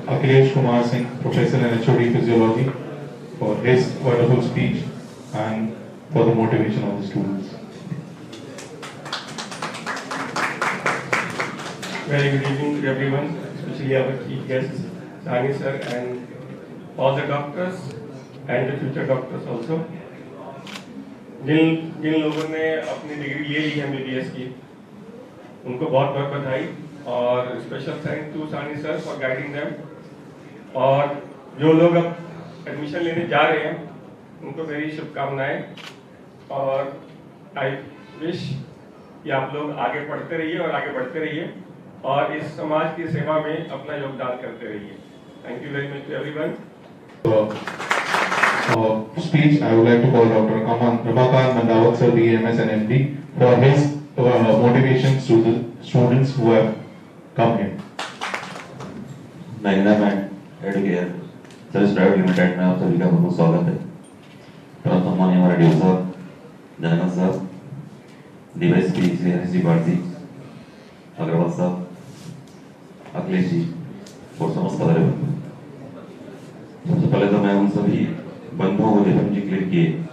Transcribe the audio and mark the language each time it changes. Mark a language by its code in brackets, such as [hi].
[en] Akhilesh Kumar Singh, Professor and HOD Physiology, for his wonderful speech and for the motivation of the students. Very good evening to everyone, especially our chief guests, Sani sir, and all the doctors and the future doctors also. [hi] जिन लोगों ने अपनी degree ले ली है MBBS की, उनको बहुत बहुत बधाई और [en] Special thank to Sani sir for guiding them. [hi] और जो लोग अब एडमिशन लेने जा रहे हैं उनको मेरी शुभकामनाएं, और [en] I wish [hi] कि आप लोग आगे पढ़ते रहिए और आगे बढ़ते रहिए और इस समाज की सेवा में अपना योगदान करते रहिए। [en] Thank you very much to everyone. Speech, I would like to call Dr. Ramakant Mandawat sir, BMS and MD, for his motivations to the students who have come here. [hi] Magnum Educare service private limited में आप सभी का बहुत स्वागत है। प्रथम माननीय हमारे डीओ साहब, जनरल साहब, डीवाईएसपी श्री हरीश जी भारती, अग्रवाल साहब, अखिलेश जी और समस्त पदाधिकारी। सबसे पहले तो मैं उन सभी बंधुओं को जो FMG क्लियर किए